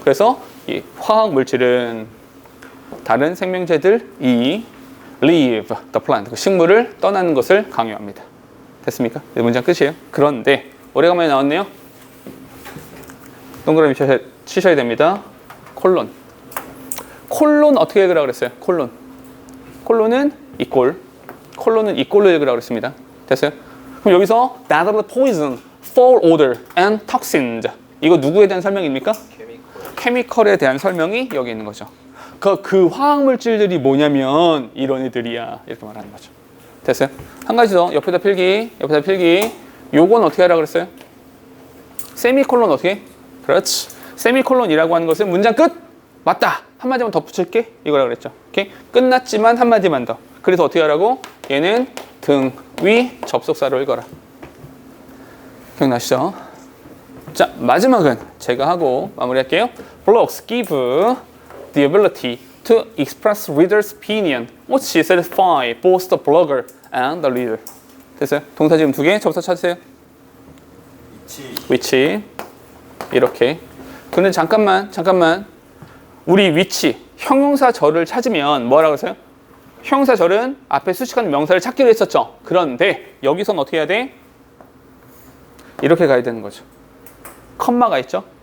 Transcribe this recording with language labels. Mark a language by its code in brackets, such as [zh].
[ko] 그래서 이 화학 물질은 다른 생명체들이 [en] leave the plant, [ko] 그 식물을 떠나는 것을 강요합니다. 됐습니까? 네, 문장 끝이에요. 그런데 오래간만에 나왔네요. 동그라미 치셔야 됩니다. 콜론. 콜론 어떻게 읽으라고 그랬어요? 콜론은 이꼴. 콜론은 이꼴로 읽으라고 그랬습니다. 됐어요? 그럼 여기서 [en] that of the poison, foul odor and toxins. [ko] 이거 누구에 대한 설명입니까? 케미컬에 대한 설명이 여기 있는 거죠. 그 화학물질들이 뭐냐면 이런 애들이야. 이렇게 말하는 거죠. 됐어요? 한 가지 더. 옆에다 필기. 요건 어떻게 하라고 그랬어요? 세미콜론 어떻게? 그렇지. 세미콜론이라고 하는 것은 문장 끝! 맞다! 한마디만 더 붙일게. 이거라고 그랬죠. 오케이? 끝났지만 한마디만 더. 그래서 어떻게 하라고? 얘는 등, 위, 접속사로 읽어라. 기억나시죠? 자, 마지막은 제가 하고 마무리할게요. [en] Blogs give the ability to express reader's opinion, which satisfy both the blogger and the reader. [ko] 됐어요? 동사 지금 2개, 접속 찾으세요. 위치. 이렇게. 근데 잠깐만. 우리 위치, 형용사절을 찾으면 뭐라고 했어요? 형용사절은 앞에 수식하는 명사를 찾기로 했었죠. 그런데 여기선 어떻게 해야 돼? 이렇게 가야 되는 거죠. 컴마가 있죠.